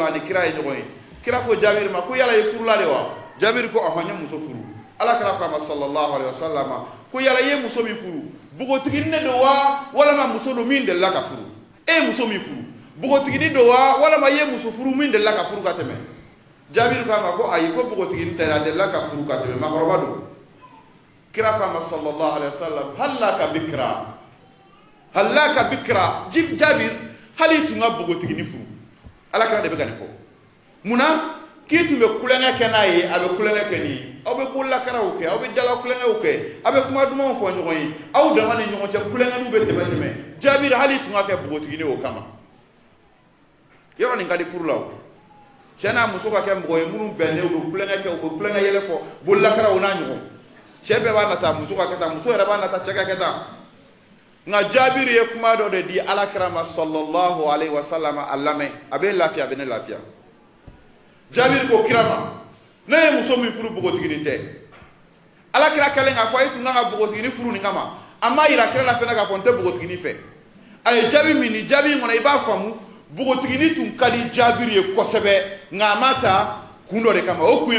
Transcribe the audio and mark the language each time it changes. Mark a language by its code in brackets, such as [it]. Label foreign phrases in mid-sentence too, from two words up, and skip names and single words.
[bm] la ani kira ye ɲɔgɔn ye kira ko Jabir ma ko yala i furula de wa Jabir ko ɔhɔn n ye muso furu alakira ko a ma [ar] صلى الله عليه وسلم [bm] ko yala i ye muso min furu bogotigini de don wa walama muso don min delila ka furu e ye muso min furu bogotigini don wa walama i ye muso furu min delila ka furu ka tɛmɛ Jabir ko a ma ko ayi ko bogotigini tɛ a delila ka furu ka tɛmɛ makɔrɔba don kira ko a ma [ar] صلى الله عليه وسلم هلا بكرا [bm] Jabir hali tun ka bogotigini furu alakira de bɛ ka nin fɔ munna k'i tun bɛ kulonkɛ kɛ n'a ye a bɛ kulonkɛ kɛ nin ye aw bɛ bololakaraw kɛ aw bɛ dala kulonkɛw kɛ aw bɛ kuma dumanw fɔ ɲɔgɔn ye aw dama ni ɲɔgɔn cɛ kulonkɛniw bɛ tɛmɛ Jabir hali tun ka kɛ bogotigini o kama yɔrɔ nin ka di furu la o cɛ n'a muso ka kɛ mɔgɔ ye minnu bɛnnen u bɛ kulonkɛ kɛ u bɛ kulonkɛ yɛlɛ fɔ bolilakaraw n'a ɲɔgɔn cɛ bɛɛ b'a nata muso ka kɛ tan muso yɛrɛ b'a nata cɛ ka kɛ tan nka Jabiri ye kuma dɔ de di alakira ma [ar] صلى الله عليه وسلم [bm] a lamɛn a bɛ lafiya a bɛ ne lafiya Jabiri ko kira ma ne ye muso min furu bogotigini tɛ alakira kɛlen k'a fɔ e tun kan ka bogotigini furu nin kama a ma yira kira la fɛnɛ k'a fɔ n tɛ bogotigini fɛ a ye jaabi min di jaabi in kɔnɔ i b'a faamu bogotigini tun ka di Jabiri ye kosɛbɛ nka a ma ta kun dɔ de kama o kun ye